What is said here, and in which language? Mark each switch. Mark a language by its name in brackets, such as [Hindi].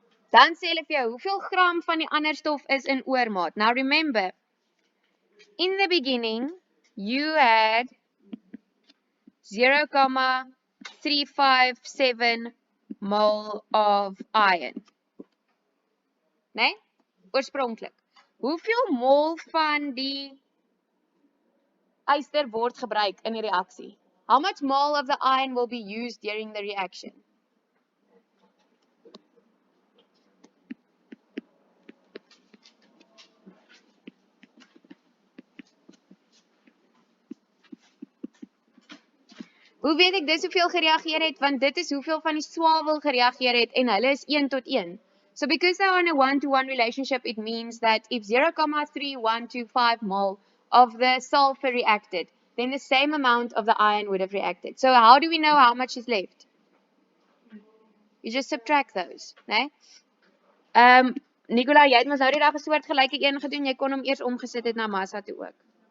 [Afrikaans] Dan sê hulle vir jou, hoeveel gram van die ander stof is in oormaat? [English] Now remember, in the beginning, you had 0,357 mole of iron. [Afrikaans] Nee? Oorspronklik. Hoeveel mol van die yster word gebruik in die reaksie? [English] How much mole of the iron will be used during the reaction? Hoe weet ek dis hoeveel gereageer het? Want dit is hoeveel van die swavel gereageer het en hulle is 1 tot 1. So because they are in a one-to-one relationship, it means that if 0,3125 mole of the sulfur reacted, then the same amount of the iron would have reacted. So how do we know how much is left? You just subtract those, né? [Afrikaans] Nicola, jy het mos nou die dag 'n soort gelyke een gedoen, jy kon hom eers omgesit het na massa toe ook.